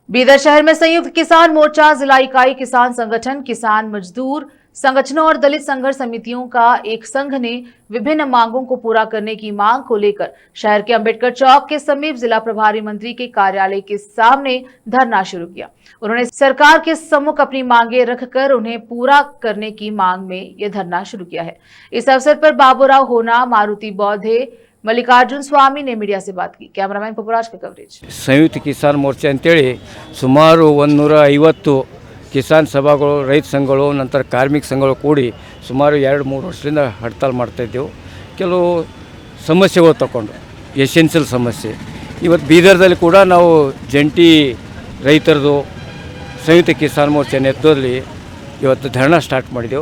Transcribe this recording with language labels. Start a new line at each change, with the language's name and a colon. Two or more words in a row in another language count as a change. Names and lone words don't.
Hindi: बीदर शहर में संयुक्त किसान मोर्चा जिला इकाई किसान संगठन, किसान मजदूर संगठनों और दलित संघर्ष समितियों का एक संघ ने विभिन्न मांगों को पूरा करने की मांग को लेकर शहर के अंबेडकर चौक के समीप जिला प्रभारी मंत्री के कार्यालय के सामने धरना शुरू किया। उन्होंने सरकार के सम्मुख अपनी मांगे रखकर उन्हें पूरा करने की मांग में यह धरना शुरू किया है। इस अवसर पर बाबूराव होना, मारुति बौद्धे, मल्लिकार्जुन स्वामी ने मीडिया से बात की। कैमरामैन पपुराज का कवरेज।
Kannada: संयुक्त किसान मोर्चा अंतೇಳಿ ಸುಮಾರು 150 ಕಿಸಾನ್ ಸಭಾಗಳು, ರೈತ ಸಂಘಗಳು, ನಂತರ ಕಾರ್ಮಿಕ ಸಂಘಗಳು ಕೂಡಿ ಸುಮಾರು 2-3 ವರ್ಷದಿಂದ ಹಡ್ತಾಲ್ ಮಾಡ್ತಾ ಇದ್ದೆವು. ಕೆಲವು ಸಮಸ್ಯೆಗಳು ತಗೊಂಡು ಎಸೆನ್ಷಿಯಲ್ ಸಮಸ್ಯೆ ಇವತ್ತು ಬೀದರ್ದಲ್ಲಿ ಕೂಡ ನಾವು ಜಂಟಿ ರೈತರದು ಸಂಯುಕ್ತ ಕಿಸಾನ್ ಮೋರ್ಚಾ ನೇತೃತ್ವದಲ್ಲಿ ಇವತ್ತು ಧರಣ ಸ್ಟಾರ್ಟ್ ಮಾಡಿದೆವು.